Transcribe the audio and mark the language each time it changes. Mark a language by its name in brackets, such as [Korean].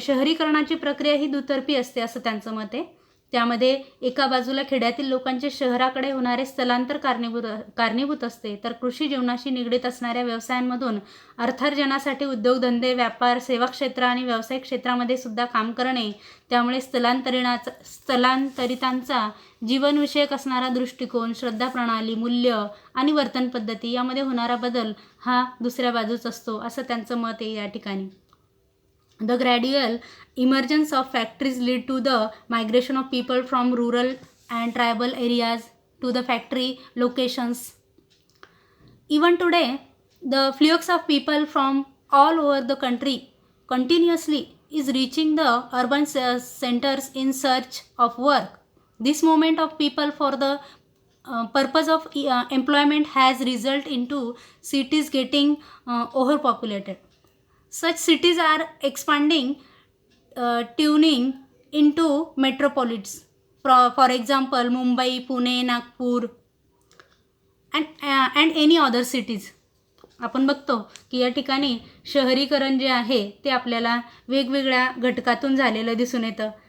[Marathi] शहरीकरणाची प्रक्रिया ही दुतर्फी असते असं त्यांचं मत आहे. त्यामध्ये एका बाजूला खेड्यातील लोकांचे शहराकडे होणारे स्थलांतर कारणीभूत असते, तर कृषी जीवनाशी निगडीत असणाऱ्या व्यवसायांमधून अर्थार्जनासाठी उद्योगधंदे, व्यापार, सेवा क्षेत्र आणि व्यावसायिक क्षेत्रामध्ये सुद्धा काम करणे, त्यामुळे स्थलांतरितांचा जीवनविषयक असणारा दृष्टिकोन, श्रद्धा प्रणाली, मूल्य आणि वर्तन पद्धती यामध्ये होणारा बदल हा दुसऱ्या बाजूच असतो असं त्यांचं मत आहे या ठिकाणी. [English] The gradual emergence of factories lead to the migration of people from rural and tribal areas to the factory locations. Even today, the flux of people from all over the country continuously is reaching the urban centers in search of work. This movement of people for the purpose of employment has resulted into cities getting overpopulated. Such cities are expanding, tuning into metropolises. For example, Mumbai, Pune, Nagpur and any other cities. [Marathi] आपण बघतो की या ठिकाणी शहरीकरण जे आहे ते आपल्याला वेगवेगळ्या घटकातून झालेलं दिसून येतं.